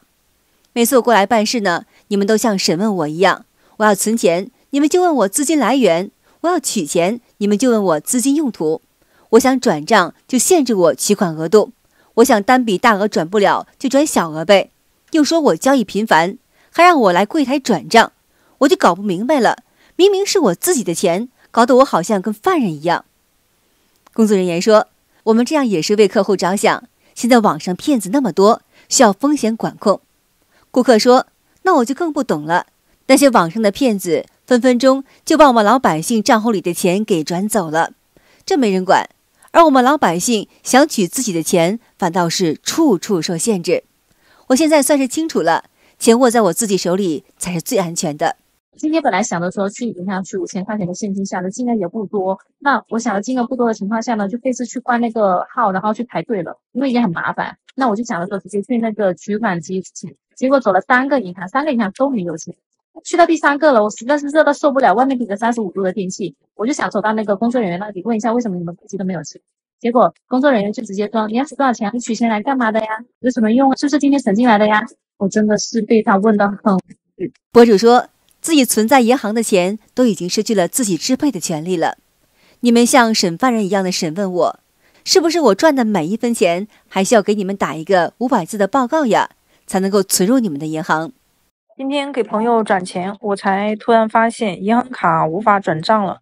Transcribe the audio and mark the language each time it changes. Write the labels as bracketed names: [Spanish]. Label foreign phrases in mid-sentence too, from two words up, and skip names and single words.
[Chinese] 每次我過來辦事呢，你們都像審問我一樣，我要存錢，你们就問我資金來源，我要取錢，你們就問我資金用途，我想轉賬就限制我取款額度，我想單筆大額轉不了就轉小額唄，又說我交易頻繁，還讓我來櫃檯轉賬，我就搞不明白了，明明是我自己的錢，搞得我好像跟犯人一樣。工作人員說，我們這樣也是為客戶着想，現在網上騙子那麼多，需要風險管控。顧客說，那我就更不懂了。那些網上的騙子分分鐘就把我們老百姓賬戶裡的錢給轉走了，這沒人管。而我們老百姓想取自己的錢，反倒是處處受限制。我現在算是清楚了，錢握在我自己手裡才是最安全的。今天本来想的时候去银行取5000块钱的现金下的金額也不多，那我想的金額不多的情況下呢，就費事去關那個號，然後去排隊了，因為也很麻煩。那我就想的時候直接去那個取款機取，結果走了3個銀行，3個銀行都沒有錢。去到第3個了，我實在是熱到受不了，外面頂着35度的天氣，我就想走到那個工作人員那裡問一下，為什麼你們手機都沒有錢？結果工作人員就直接說，你要取多少錢？你取錢來幹嘛的呀？有什麼用？是不是今天省進來的呀？我真的是被他問得很無語。博主說自己存在銀行的錢都已經失去了自己支配的權利了。你們像審犯人一樣的審問我，是不是我賺的每一分錢還需要給你們打一個500字的報告呀，才能夠存入你們的銀行？今天給朋友轉錢，我才突然發現銀行卡無法轉賬了。